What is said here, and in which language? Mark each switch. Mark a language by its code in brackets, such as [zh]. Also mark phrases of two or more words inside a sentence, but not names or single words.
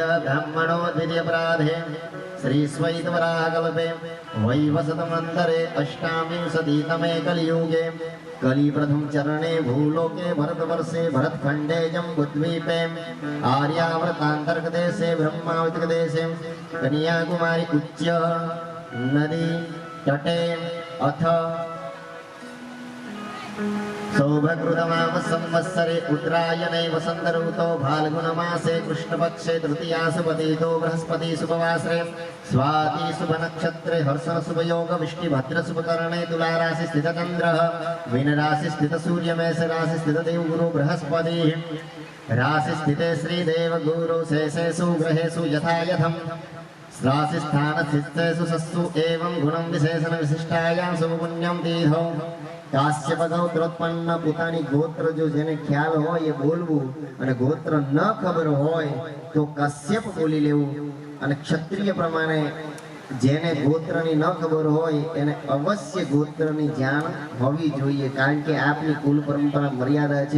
[sa] બ્રાહ્મણો દ્વિતીય પ્રાધે શ્રી સ્વૈતવરાહકલ્પે વૈવસતમંતરે અષ્ટાવિંશતિતમે કલિયુગે કલી પ્રથમ ચરણે ભૂલોકે ભરતવર્ષે ભરતખંડે જંબુદ્વીપે આર્યાવર્તાંતર્ગદેશે બ્રહ્માવૃતદેશે કન્યાકુમારી ઉચ્ય નદી તટે અથ सौभकृतमाम संवत्सरे उत्तरायणे वसंत ऋतो फाल्गुन मासे कृष्ण पक्षे तृतीया सुपतितो बृहस्पति शुभवासरे स्वाति शुभ नक्षत्रे हर्षण शुभ योग विष्णु भद्र शुभ करणे तुला राशि स्थित चंद्र मीन राशि स्थित सूर्य मेष राशि स्थित देव गुरु बृहस्पति राशि स्थिते श्री देव गुरु शेषेषु ग्रहेषु यथा यथम राशि स्थान स्थितेषु सस्सु एवं गुणं विशेषण विशिष्टायां शुभ पुण्यं तीर्थो કાશ્યપ ગોત્રોત્પન્ન [gu] પોતાની ગોત્ર જો જેને ખ્યાલ હોય એ બોલવું, અને ગોત્ર ન ખબર હોય તો કશ્યપ બોલી લેવું. અને ક્ષત્રિય પ્રમાણે જેને ગોત્રની ન ખબર હોય એને અવશ્ય ગોત્રની જાણ હોવી જોઈએ, કારણ કે આપની કુલ પરંપરા મર્યાદા છે.